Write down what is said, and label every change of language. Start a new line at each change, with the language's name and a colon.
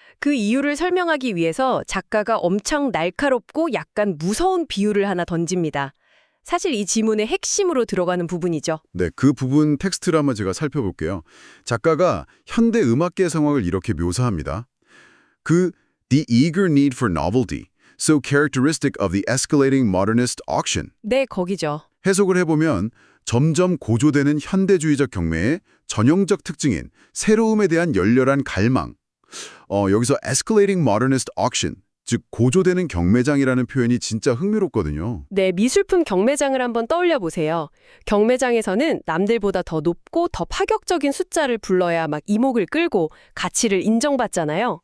Korean: 그 이유를 설명하기 위해서 작가가 엄청 날카롭고 약간 무서운 비유를 하나 던집니다. 사실 이 지문의 핵심으로 들어가는 부분이죠. 네, 그 부분 텍스트를 한번 제가 살펴볼게요. 작가가 현대 음악계의 상황을 이렇게 묘사합니다.
English: The eager need for novelty, so characteristic of the escalating modernist auction.
Korean: 네, 거기죠. 해석을 해보면 점점 고조되는 현대주의적 경매의 전형적 특징인 새로움에 대한 열렬한 갈망. 여기서
English: escalating modernist auction,
Korean: 즉 고조되는 경매장이라는 표현이 진짜 흥미롭거든요. 네, 미술품 경매장을 한번 떠올려 보세요. 경매장에서는 남들보다 더 높고 더 파격적인 숫자를 불러야 막 이목을 끌고 가치를 인정받잖아요.